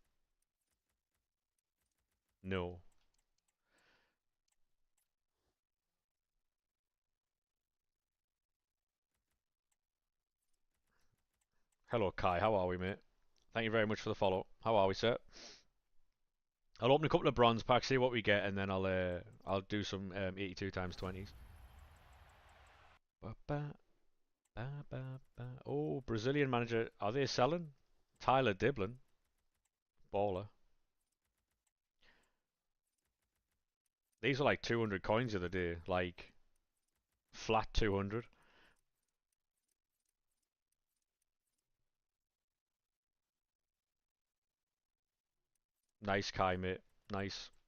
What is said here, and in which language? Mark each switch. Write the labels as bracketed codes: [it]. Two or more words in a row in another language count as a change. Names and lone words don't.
[en] No. Hello, Kai. How are we, mate? Thank you very much for the follow. How are we, sir? I'll open a couple of bronze packs, see what we get, and then I'll do some 82 times 20s. Ba, ba, ba, ba, ba. Oh, Brazilian manager. Are they selling? Tyler Diblin. Baller. These are like 200 coins the other day. Like, flat 200. Nice, Kai, mate. Nice.